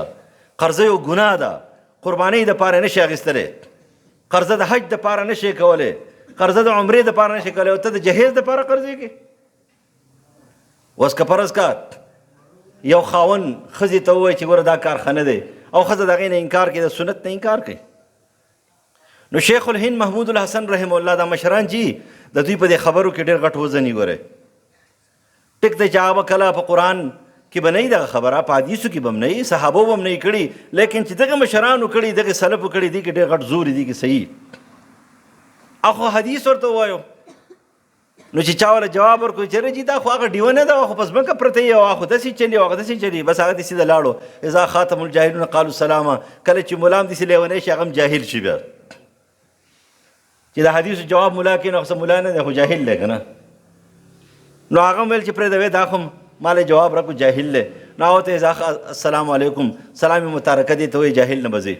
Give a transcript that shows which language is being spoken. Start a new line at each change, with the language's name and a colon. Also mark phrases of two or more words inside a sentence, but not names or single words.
Pashto: قرضه یو ګناه ده، قربانۍ دپاره نشي اخیستلی، قرضه د حج دپاره نشي کولی، قرضه د عمرې دپاره نشي کولی، او ته د جهیز دپاره قرضې کوې. اوس که فرض کا یو خاوند ښځې ته ووایي چې ګوره دا کار ښه نه دی، او ښځه د هغې نه انکار کوي، د سنت نه انکار کوي. نو شیخ الهند محمود الحسن
Arabic: رحمه الله
Pashto: دا مشران چې د دوی په دې خبرو کې ډېر غټ وزن ګورئ. ټیک دی چې هغه کله په قرآن کې به نه وي دغه خبره، په حدیثو کې به هم نه وي، صحابو به هم نه وي کړي، لیکن چې دغه مشرانو کړي، دغه سلفو کړي، دي کې ډېر غټ زور دي کې صحیح. اخو حدیث ورته ووایو نو چې چا وله جواب ورکړو چې رجي دا خو هغه ډیوه نه ده، خو په ځمکه پرته یي، او هغه خو داسې چلي او هغه داسې چلي، بس هغه داسې د لاړو.
Arabic: اذا خاتم الجاهلون قالوا سلاما.
Pashto: کله چې ملا هم داسې لیونی شي هغه هم جاهل شي بیا. چې د حدیثو جواب ملا کوي نو خو ملا نه دی، خو جاهل دی که نه. نو هغه هم ویل چې پرېږده دا خو مالی جواب راکړو جاهل دی. نو هغه ته
Arabic: السلام علیکم
Pashto: سلام متارکه دې ته وایي، جاهل نه به ځې.